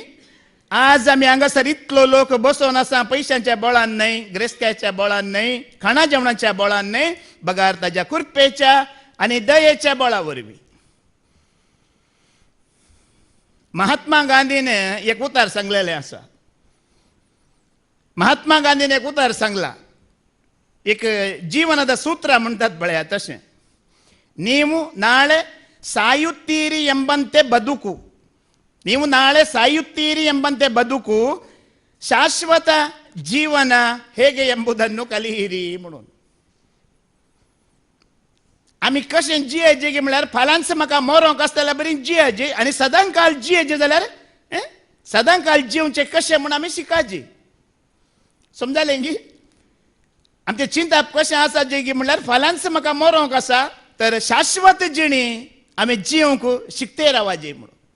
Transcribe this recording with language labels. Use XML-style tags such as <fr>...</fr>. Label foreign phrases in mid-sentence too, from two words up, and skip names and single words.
<kok>आज आमी हांगासर इतलो लोक बसोन आसा पयशांच्या बळान न्हय ग्रेस्तकायच्या बळान न्हय खाणा जेवणाच्या बळान न्हय बगार ताच्या कृपेच्या आनी दयेच्या बळा वरवीं. महात्मा गांधीन एक उतार सांगलेलें आसा. महात्मा गांधीन एक उतार सांगला एक</kok> <kn>ಜೀವನದ ಸೂತ್ರ</kn> <kok>म्हणटात पळया तशें.</kok> <kn>ನೀವು ನಾಳೆ ಸಾಯುತ್ತೀರಿ ಎಂಬಂತೆ ಬದುಕು. ನೀವು ನಾಳೆ ಸಾಯುತ್ತೀರಿ ಎಂಬಂತೆ ಬದುಕು ಶಾಶ್ವತ ಜೀವನ ಹೇಗೆ ಎಂಬುದನ್ನು ಕಲಿಯಿರಿ म्हणून.</kn> <kok>आमी कशें जियेजे गे म्हळ्यार फाल्यांच म्हाका मरोंक आसता जाल्यार बरी जियेजे आनी सदांकाळ जियेजे जाल्यार सदांकाळ जिवचे कशें म्हूण आमी शिकाजे. समजालें गी. आमचें चिंतप कशें आसा जे की म्हळ्यार फाल्यांच म्हाका मरोंक आसा तर शाश्वत जिणी आम्ही जिवंक शिकते रावाजे म्हणून.</kok>